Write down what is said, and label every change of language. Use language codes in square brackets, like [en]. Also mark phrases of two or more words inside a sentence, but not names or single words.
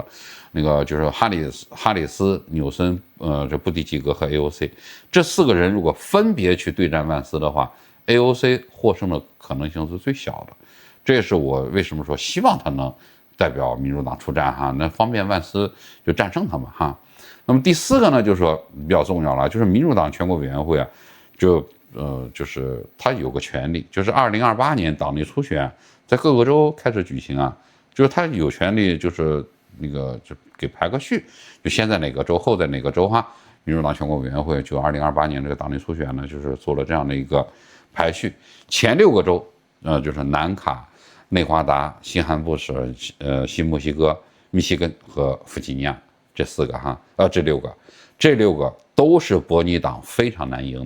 [zh] 那個就是哈里斯、紐森、這布迪吉格和 AOC 這4個人如果分別去對戰萬斯的話 ，AOC 獲勝的可能性是最小的。這也是我為什麼說希望他能代表民主黨出戰哈，那方便萬斯就戰勝他們哈。那麼第4個呢，就是說比較重要了，就是民主黨全國委員會啊，就是他有個權利，就是2028年黨內初選在各個州開始舉行啊，就是他有權利就是那個就給排個序，就先在哪個州，後在哪個州哈。民主黨全國委員會就2028年這個黨內初選呢，就是做了這樣的一個排序，前6個州就是南卡、內華達、新罕布什、新墨西哥、密西根和弗吉尼亞這4個哈，這6個都是伯尼黨非常難贏的。